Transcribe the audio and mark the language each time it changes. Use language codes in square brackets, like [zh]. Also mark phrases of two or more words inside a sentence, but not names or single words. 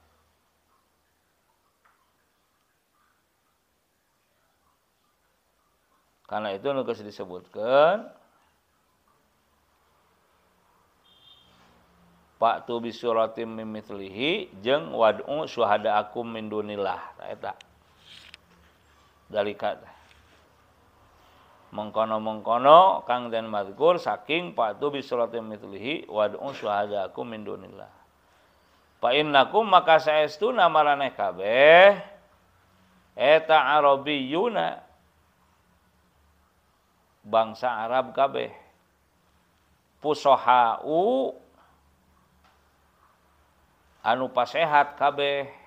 [su] Karena itu nu geus disebutkeun [ar] فأتوا بسورة من مثله [su] jeung [ar] وادعوا شهداءكم من دون الله. Eta. ذلك [jv] mengkono-mengkono kang den mazkur saking [ar] فأتوا بسورة مثله وادعوا شهداءكم من دون الله. فإنكم [su] maka saestuna maraneh kabeh eta arabiyyuna bangsa Arab kabeh fusohau anu pasehat kabeh